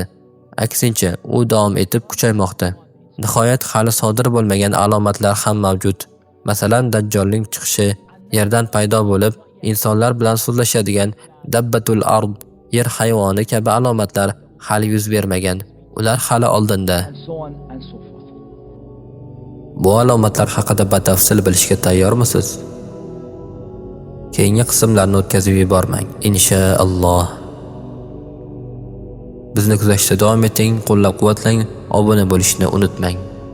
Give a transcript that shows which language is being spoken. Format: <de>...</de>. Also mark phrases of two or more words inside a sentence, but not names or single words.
<uz>Aksincha, u davom etib kuchaymoqda. Nihoyat hali sodir bo'lmagan alomatlar ham mavjud. Masalan, Dajjolning chiqishi, yerdan paydo bo'lib, insonlar bilan so'zlashadigan</uz> <ar>دابة الأرض,</ar> <uz>yer hayvoni kabi alomatlar hali yuz bermagan. Ular hali oldinda.</uz> <en>and so on and so forth.</en> <uz>Bu alomatlar haqida batafsil bilishga tayyormisiz? Keyingi qismlarni o'tkazib yubormang, inshaalloh. Bizni kuzatishda davom eting, qo'llab-quvvatlang, obuna bo'lishni unutmang.</uz>